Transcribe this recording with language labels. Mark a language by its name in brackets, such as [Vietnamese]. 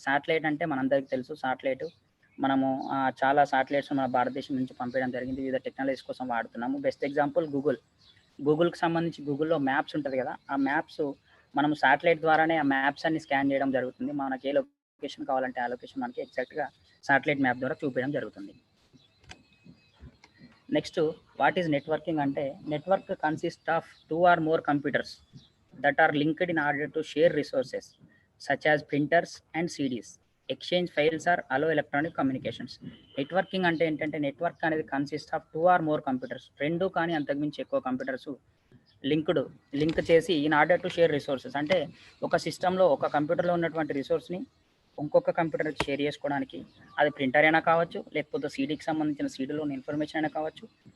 [Telugu] Satellite అంటే మనందరికీ తెలుసు, మనము చాలా శాటిలైట్స్ మన భారతదేశం నుంచి పంపించడం జరిగింది, వివిధ టెక్నాలజీస్ కోసం వాడుతున్నాము. బెస్ట్ ఎగ్జాంపుల్ గూగుల్కి సంబంధించి గూగుల్లో మ్యాప్స్ ఉంటుంది కదా, ఆ మ్యాప్స్ మనం శాటిలైట్ ద్వారానే ఆ మ్యాప్స్ అన్ని స్కాన్ చేయడం జరుగుతుంది. మనకి ఏ లొకేషన్ కావాలంటే ఆ లొకేషన్ మనకి ఎగ్జాక్ట్గా శాటిలైట్ మ్యాప్ ద్వారా చూపించడం జరుగుతుంది. [English] Next what is networking అంటే network consist of 2 or more computers that are linked in order to share resources such as printers and CDs. Exchange files or allow electronic communications. Networking [Telugu] అంటే ఏంటంటే [English] Network అనేది consist of 2 or more computers. [Telugu] 2 కానీ అంతకుమించి ఎక్కువ computers link చేసి [English] In order to share resources. [Telugu] అంటే ఒక సిస్టంలో ఒక కంప్యూటర్లో ఉన్నటువంటి రిసోర్స్ని ఇంకొక కంప్యూటర్కి షేర్ చేసుకోవడానికి, అది ప్రింటర్ అయినా కావచ్చు, లేకపోతే సీడీకి సంబంధించిన సీడీలోని ఇన్ఫర్మేషన్ అయినా కావచ్చు.